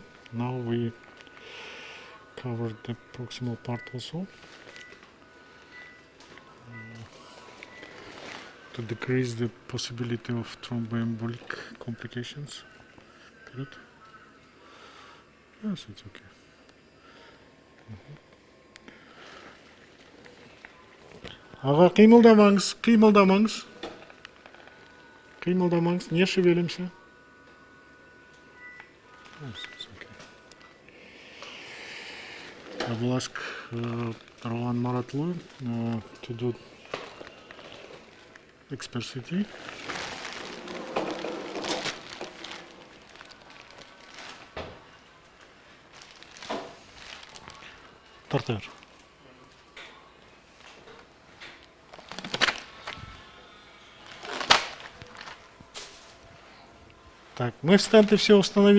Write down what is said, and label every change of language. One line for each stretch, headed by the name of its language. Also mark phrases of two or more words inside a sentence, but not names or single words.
English: Now we covered the proximal part also to decrease the possibility of thromboembolic complications. Good. Yes, it's okay.
Kyrgyz: Ага, кыймылдамаңыз, кыймылдамаңыз.
Russian: Кыймылдамаңыз, не шевелимся.
English: Yes, it's okay. I will ask Roland Maratlu to do expertity. Тартер.
Russian: Так, мы стенты все установили.